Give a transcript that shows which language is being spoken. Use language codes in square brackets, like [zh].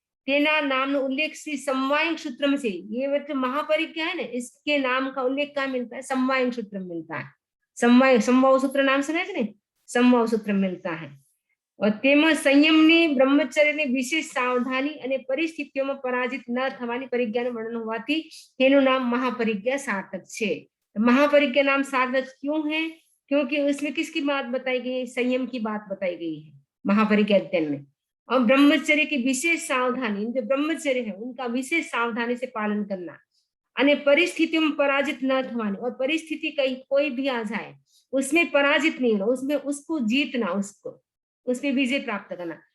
[gu] तेना नाम उल्लेख [hi] श्री समवायिक सूत्र से, ये मतलब महापरिज्ञा है ना, इसके नाम का उल्लेख कहाँ मिलता है, समवायिक सूत्र में मिलता है। समवाय सूत्र नाम सुना है, समवाय सूत्र मिलता है। [gu] और तेमा संयम ने ब्रह्मचर्य ने विशेष सावधानी અને પરિસ્થિતિઓમાં પરાજિત ન થવાની પરિજ્ઞાનું વર્ણન હોવાથી તેનું નામ महापरिज्ञा सार्थक છે। [hi] महापरिज्ञा नाम सार्थक क्यों है, क्योंकि उसमें किसकी बात बताई गई है, संयम की बात बताई गई है महापरिज्ञा अध्ययन में। और ब्रह्मचर्य की विशेष सावधानी, जो ब्रह्मचर्य है उनका विशेष सावधानी से पालन करना, અને परिस्थितियों में पराजित न थवानी, और परिस्थिति कहीं कोई भी आ जाए उसमें पराजित नहीं होना, उसमें उसको जीतना, उसको उसमें विजय प्राप्त करना।